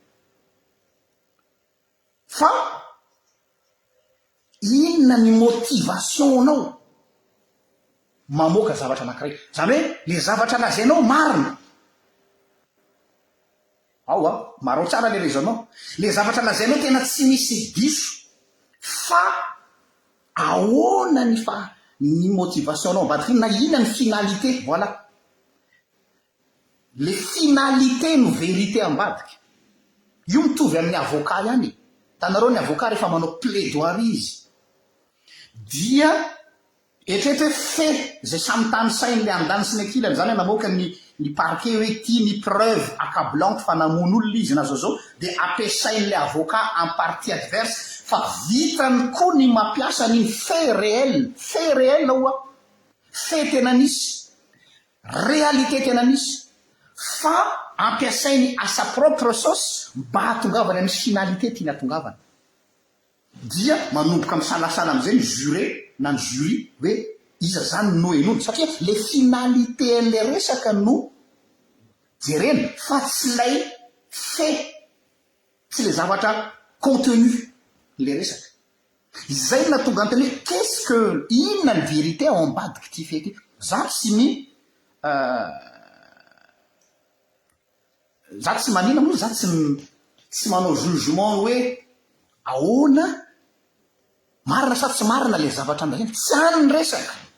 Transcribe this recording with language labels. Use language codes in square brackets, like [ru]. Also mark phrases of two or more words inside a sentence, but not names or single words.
[mg] fa inona ny motivationnao mamoaka zavatra anankiray zany hoe le zavatra lazainao marina ao maro tsara [fr] le raisonnement [mg] le zavatra lazainao tena tsy misy diso fa ahoana ny motivationnao ambadika na ina ny finalité [fr] voilà le finalité [mg] no vérité ambadika io mitovy amin'ny avocat ihany tanareo ny avocat rehefa manao plaidoirie izy dia etrehitra hoe fe zay samy tany sainy le andany sy ny ankilany zany hoe namoaka ny parquet hoe tia ny [fr] preuve accablanty [mg] fa namono olona izy na zao dia ampiasain'le avocat [fr] en partie adverse [mg] fa vitany koa ny mampiasa ny [fr] fait réel [mg] oa fait tena nisy réalité tena nisy fa ampiasainy [fr] à sa propre sauce [mg] mba hatongavany amin'ny finalité tiany hatongavana dia manomboka misalasala am'izay ny juré na ny jury hoe iza zany no enony satria [fr] le finalité [mg] an'le resaka no jerena fa tsy lay fait tsy le zavatra contenu le resaka izay natonga anteny hoe [fr] qu'est-ce que [mg] inona ny vérité ao ambadiky ty fety za tsy manina moa za tsy manao jugement hoe ahoana marina sa tsy marina le zavatra andrazany tsy any ny resaka